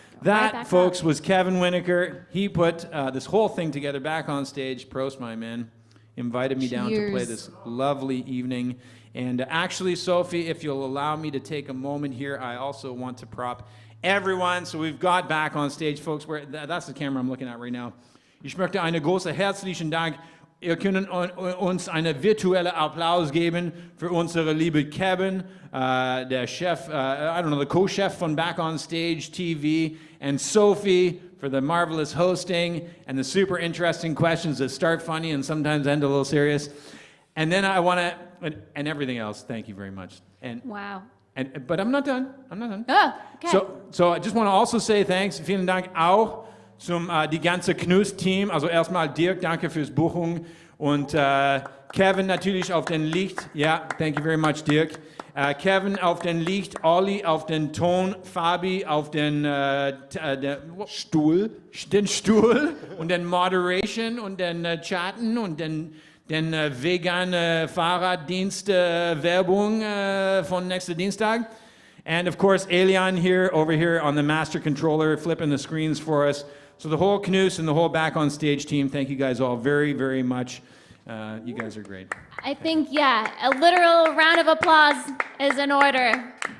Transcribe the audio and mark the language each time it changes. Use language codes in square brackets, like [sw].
[en] That, folks, was Kevin Winokur. He put this whole thing together back on stage. Prost, my man. Invited me down to play this lovely evening. And actually, Sophie, if you'll allow me to take a moment here, I also want to prop everyone. So we've got back on stage, folks. That's the camera I'm looking at right now. [de] Ich möchte einen großen herzlichen Dank. Ihr könnt uns einen virtuellen Applaus geben für unsere liebe Kevin, der Chef, the co-chef von Back on Stage TV, [en] and Sophie for the marvelous hosting and the super interesting questions that start funny and sometimes end a little serious. And then I want to, and everything else, thank you very much. And wow. But I'm not done. Oh, okay. So I just want to also say thanks, [de] vielen Dank auch zum die ganze Knust-Team. Also erstmal Dirk, danke fürs Buchung Und Kevin natürlich auf den Licht. Ja, [en] thank you very much, Dirk. [de] Kevin auf den Licht, Olli auf den Ton, Fabi auf den Stuhl. Den Stuhl und den Moderation und den Chatten und den vegane Fahrraddienst Werbung von nächsten Dienstag. [en] And of course, Elian here, over here on the master controller, flipping the screens for us. So the whole Knust and the whole Back on Stage team, thank you guys all very, very much. You guys are great. I think, yeah, a literal round of applause is in order.